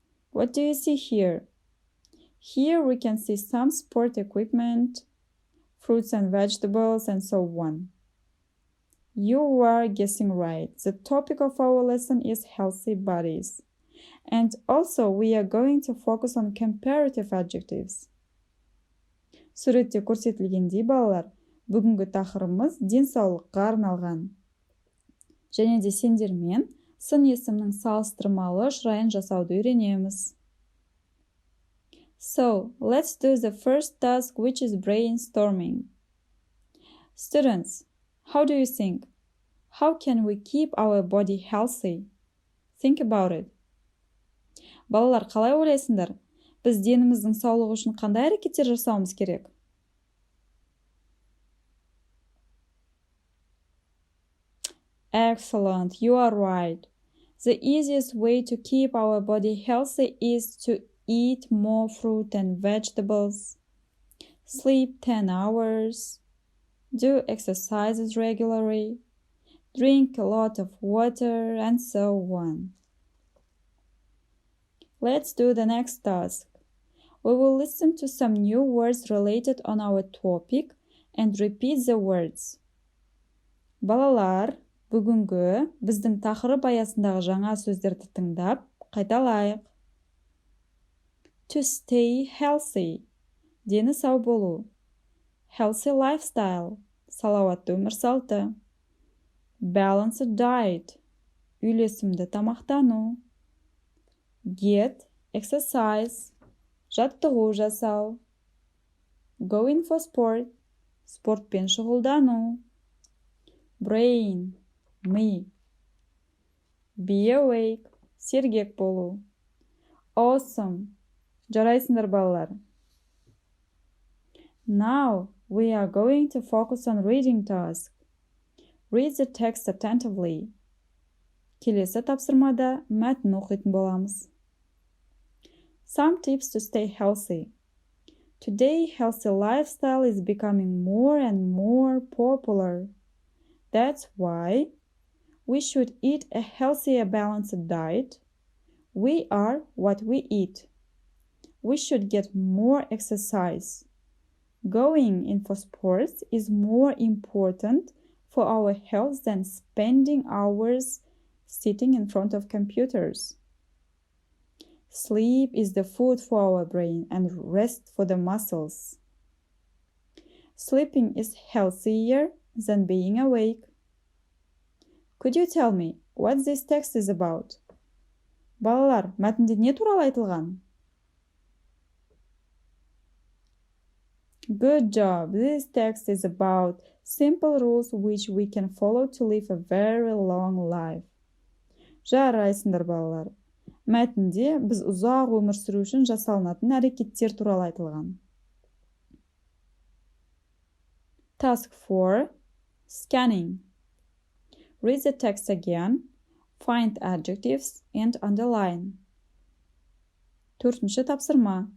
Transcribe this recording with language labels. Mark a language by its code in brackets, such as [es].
[en] What do you see here? Here we can see some sport equipment, fruits and vegetables, and so on. You are guessing right. The topic of our lesson is healthy bodies. And also we are going to focus on comparative adjectives. [kk] Суретте көрсетілгендей балалар, бүгінгі тақырыбымыз денсаулыққа арналған. Және де сендермен сын есімнің салыстырмалы шырайын жасауды үйренеміз. [en] So, let's do the first task, which is brainstorming. Students, how do you think? How can we keep our body healthy? Think about it. [kk] Балалар, қалай ойлайсыңдар? Біз деніміздің саулығы үшін қандай әрекеттер жасауымыз керек? [en] Excellent, you are right. The easiest way to keep our body healthy is to eat more fruit and vegetables, sleep 10 hours, do exercises regularly, drink a lot of water, and so on. Let's do the next task. We will listen to some new words related on our topic and repeat the words. [kk] Балалар, бүгінгі біздің тақырып аясындағы жаңа сөздерді тыңдап, қайталайық. [en] To stay healthy. [kk] Дені сау болу. [en] Healthy lifestyle. [kk] Салауатты өмір салты. [en] Balanced diet. [kk] Үйлесімді тамақтану. [en] Get exercise. [kk] Жаттығу жасау. [en] Going for sport. [kk] Спортпен шұғылдану. [en] Brain. [kk] Ми. [en] Be awake. [kk] Сергек болу. [en] Awesome. [kk] Жарайсыңдар балалар. [en] Now we are going to focus on reading task. Read the text attentively. [kk] Келесі тапсырмада мәтін оқитын боламыз. [en] Some tips to stay healthy. Today, healthy lifestyle is becoming more and more popular. That's why we should eat a healthier, balanced diet. We are what we eat. We should get more exercise. Going in for sports is more important for our health than spending hours sitting in front of computers. Sleep is the food for our brain and rest for the muscles. Sleeping is healthier than being awake. Could you tell me what this text is about? [kk] Балалар, мәтінде не туралы айтылған? [en] Good job. This text is about simple rules which we can follow to live a very long life. [kk] Жарайсыңдар балалар. Мәтінде біз ұзақ өмір сүру үшін жасалынатын әрекеттер туралы айтылған. [en] Task 4. Scanning. Read the text again. Find adjectives and underline. [kk] 4-ші тапсырма.